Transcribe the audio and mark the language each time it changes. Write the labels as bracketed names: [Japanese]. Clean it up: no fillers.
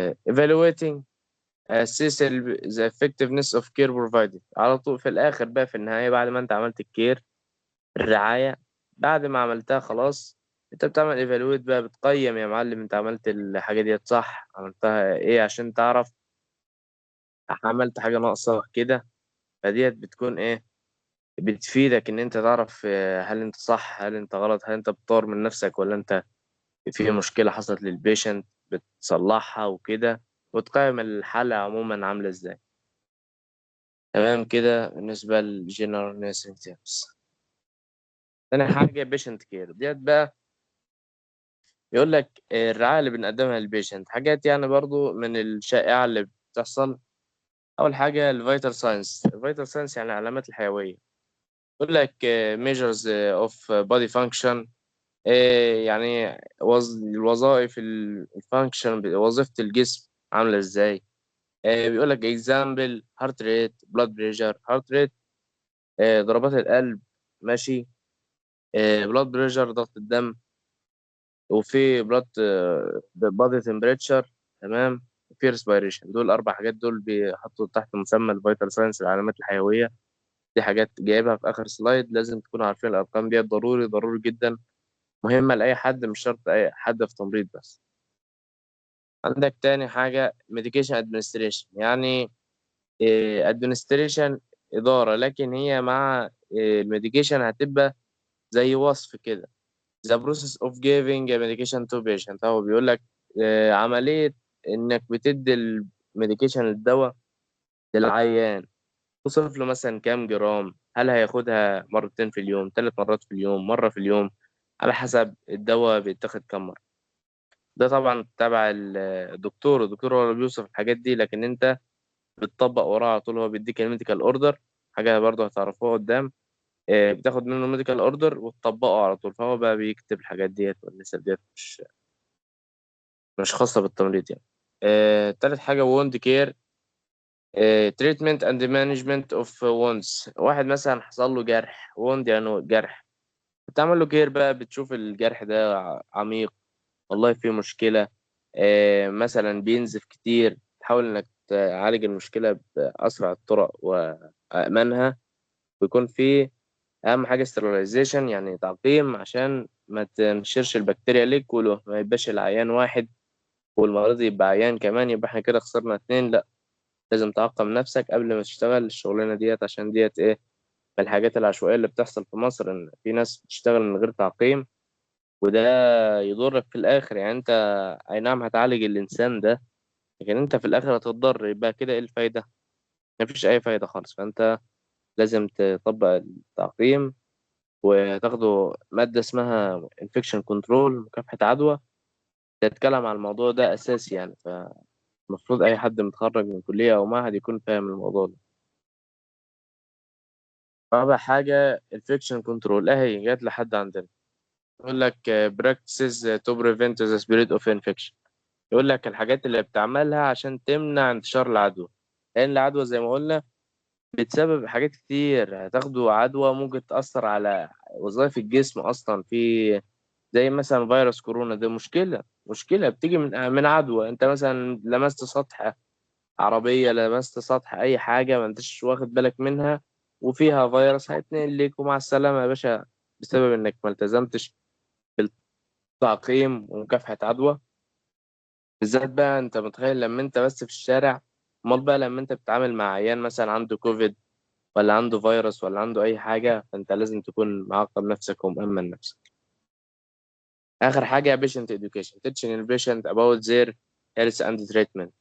[English] evaluating assess the effectiveness of care provided. [Arabic] على طول في الآخر بقى، في النهاية، بعد ما أنت عملت الكير، الرعاية، بعد ما عملتها خلاص، أنت بتعمل evaluate بقى، بتقيم يا معلم أنت عملت الحاجة دي صح، عملتها إيه، عشان تعرف عملت حاجة ناقصة كده. فديت بتكون ايه، بتفيدك ان انت تعرف هل انت صح، هل انت غلط، هل انت بتطور من نفسك، ولا انت في مشكلة حصلت للبيشنت بتصلحها وكده، وتقيم الحالة عموما عاملة ازاي. تمام كده بالنسبة للجنرال نيرسينج تيبس. تاني حاجة بيشنت كير ديت بقى. يقول لك الرعاية اللي بنقدمها للبيشنت، حاجات يعني برضو من الشائعة اللي بتحصل. أول حاجة الفيتال ساينس. الفيتال ساينس يعني العلامات الحيوية. يقول لك [English] measures of body function. [Arabic] يعني الوظائف، الفانكشن، وظيفة الجسم عاملة ازاي. بيقول لك [English] example heart rate blood pressure. [Arabic] heart rate ضربات القلب، ماشي. blood pressure ضغط الدم. وفي [English] body temperature. [Arabic] تمام. في respiration. دول أربع حاجات، دول بيحطوا تحت مسمى الفيتال ساينس، العلامات الحيوية. دي حاجات جايبها في آخر سلايد، لازم تكونوا عارفين الأرقام دي، ضروري ضروري جدا، مهمة لأي حد، مش شرط أي حد في تمريض بس. عندك تاني حاجة medication administration. يعني administration إدارة، لكن هي مع الميديكيشن هتبقى زي وصف كده. [English] the process of giving a medication to patient. [Arabic] هو بيقول لك عملية إنك بتدي الميديكيشن، الدواء، للعيان. توصف له مثلا كام جرام، هل هياخدها مرتين في اليوم، 3 مرات في اليوم، مرة في اليوم، على حسب الدواء بيتاخد كام مرة. ده طبعا تبع الدكتور هو اللي بيوصف الحاجات دي، لكن انت بتطبق وراه على طول. هو بيديك الميديكال اوردر، حاجه برضه هتعرفوها قدام. بتاخد منه الميديكال اوردر وتطبقه على طول، فهو بقى بيكتب الحاجات ديت، والنسب ديت مش خاصه بالتمريض يعني. تالت حاجة wound care. [English] treatment and management of wounds. [Arabic] واحد مثلا حصل له جرح، wound يعني جرح، بتعمل له كير بقى، بتشوف الجرح ده عميق، والله فيه مشكلة، مثلا بينزف كتير، تحاول إنك تعالج المشكلة بأسرع الطرق وأأمنها، ويكون فيه أهم حاجة sterilization يعني تعقيم، عشان ما تنشرش البكتيريا ليك، وله ما يبقاش العيان واحد والمريض يبقى عيان كمان، يبقى احنا كده خسرنا اتنين. لأ، لازم تعقم نفسك قبل ما تشتغل الشغلانة ديت، عشان ديت إيه، من الحاجات العشوائية اللي بتحصل في مصر، إن في ناس بتشتغل من غير تعقيم، وده يضرك في الآخر. يعني أنت أي نعم هتعالج الإنسان ده، لكن أنت في الآخر هتتضر، يبقى كده إيه الفايدة؟ مفيش أي فايدة خالص. فأنت لازم تطبق التعقيم، وتاخدوا مادة اسمها infection control، مكافحة عدوى، تتكلم عن الموضوع ده أساسي يعني. فالمفروض أي حد متخرج من كلية أو معهد يكون فاهم الموضوع ده. رابع حاجة infection control، أهي جات لحد عندنا، يقول لك [English] practices to prevent the spread of infection. [Arabic] يقول لك الحاجات اللي بتعملها عشان تمنع انتشار العدوى، لأن العدوى زي ما قلنا بتسبب حاجات كتير. هتاخدوا عدوى ممكن تأثر على وظائف الجسم أصلا، في زي مثلا فيروس كورونا ده، مشكلة بتيجي من عدوى. انت مثلا لمست سطح عربية، لمست سطح أي حاجة ما انتش واخد بالك منها، وفيها فيروس، هيتنقل ليك ومع السلامة يا باشا، بسبب انك ما التزمتش بالتعقيم ومكافحة عدوى. بالذات بقى انت متخيل لما انت بس في الشارع، امال بقى لما انت بتتعامل مع عيان مثلا عنده كوفيد، ولا عنده فيروس، ولا عنده اي حاجة، فانت لازم تكون معقم نفسك ومأمن نفسك. اخر حاجه [English] patient education، teaching [Arabic] البيشنت [English] about their health and treatment.